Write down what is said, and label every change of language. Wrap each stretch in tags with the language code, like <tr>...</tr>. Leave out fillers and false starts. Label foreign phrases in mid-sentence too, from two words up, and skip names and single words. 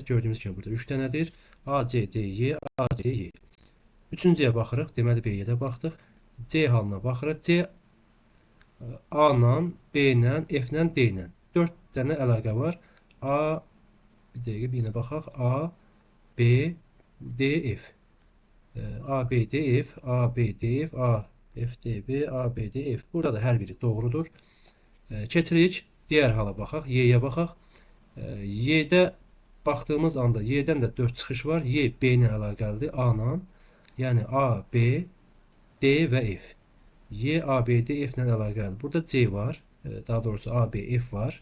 <az>Gördüyümüz kimi burada 3 dənədir. A, C, D, Y, A, C, Y. Üçüncüyə baxırıq. Deməli B-yə də baxdıq. C halına baxırıq. C A ilə, B ilə, F ilə, D ilə. 4 dənə əlaqə var. A, bir dəqiqə bir yenə baxaq. A, B, D, F. A, B, D, F, A, B, D, F, A, F, D, B, A, B, D, F. Burada da hər biri doğrudur. Keçirik. Digər hala baxaq. Y-yə baxaq. Y-də baxdığımız anda Y-dən də 4 çıxış var. Y, B ilə əlaqəlidir. A ilə. Yəni A, B, D və F. Y, A, B, D, F ilə əlaqəlidir. Burada C var. Daha doğrusu A, B, F var.</az>